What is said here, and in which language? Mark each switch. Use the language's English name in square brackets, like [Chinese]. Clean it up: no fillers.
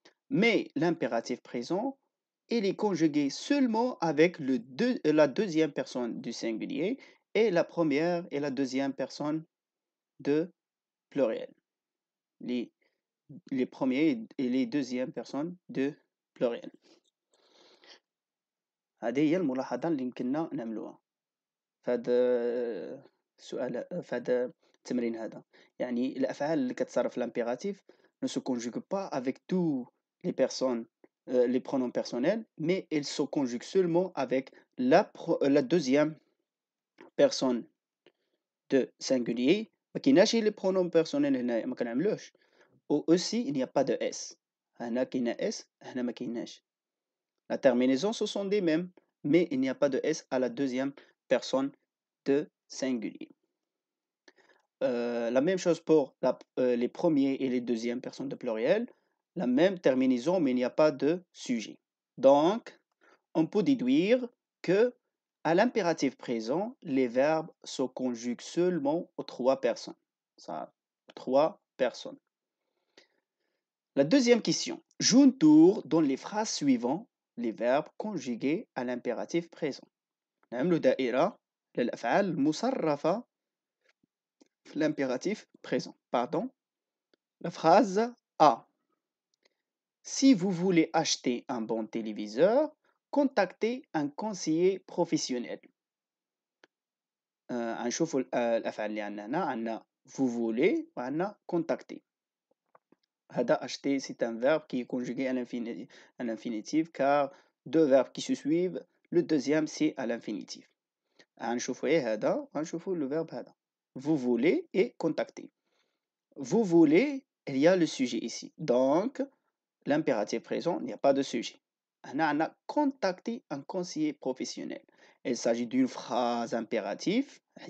[French] Mais l'impératif présent, il est conjugué seulement avec la deuxième personne du singulier et la première et la deuxième personne de pluriel. Les, les premiers et les deuxièmes personnes de pluriel. [Arabic] هذه هي الملاحظة اللي يمكننا نعملوها في هذا السؤال في هذا التمرين هذا. يعني الأفعال اللي كتصرف في [French] l'impératif ne se conjugue pas avec tous les personnes les pronoms personnels, mais elles se conjuguent seulement avec la deuxième personne de singulier. [Arabic] ما كايناش les pronoms personnels هنايا ما كنعملوش. [French] Ou aussi il n'y a pas de S. [Arabic] هنا كاينه S هنا ما كايناش. [French] La terminaison ce sont des mêmes, mais il n'y a pas de S à la deuxième personne de singulier. La même chose pour les premiers et les deuxièmes personnes de pluriel. La même terminaison, mais il n'y a pas de sujet. Donc, on peut déduire que à l'impératif présent, les verbes se conjuguent seulement aux trois personnes. Ça, trois personnes. La deuxième question. Joue dans les phrases suivantes les verbes conjugués à l'impératif présent. [Arabic] نعملوا دائرة للأفعال المصرفة في l'impératif présent. [French] Pardon. La phrase A. Si vous voulez acheter un bon téléviseur, contactez un conseiller professionnel. [Arabic] نشوفوا الأفعال اللي عندنا هنا عندنا [French] vous voulez [Arabic] وعندنا contacter. [French] هذا acheter c'est un verbe qui est conjugué à l'infinitif car deux verbes qui se suivent, le deuxième c'est à l'infinitif. [Arabic] نشوفوا ايه هذا نشوفوا le verbe هذا. [French] Vous voulez et contacter. Vous voulez, il y a le sujet ici. Donc, l'impératif présent, il n'y a pas de sujet. On a contacté un conseiller professionnel. Il s'agit d'une phrase impérative.